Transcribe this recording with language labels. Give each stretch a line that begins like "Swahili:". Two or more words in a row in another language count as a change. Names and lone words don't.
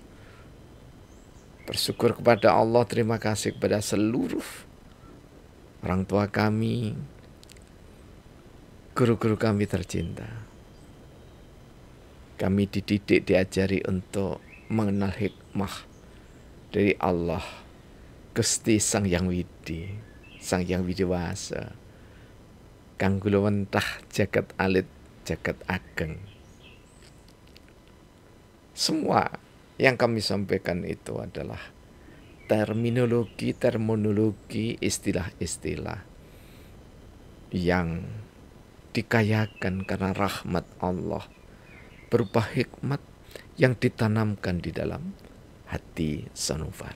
Indonesian: Bersyukur kepada Allah, terima kasih kepada seluruh orang tua kami, guru-guru kami tercinta. Kami dididik, diajari untuk mengenal hikmah dari Allah, Gusti Sang Yang Widi, Sang Yang Widiwasa,
Javanese: Kang Gulawentah jagat alit, jagat ageng.
Indonesian: Semua yang kami sampaikan itu adalah terminologi, istilah-istilah yang dikayakan karena rahmat Allah berupa hikmat yang ditanamkan di dalam hati sanubari.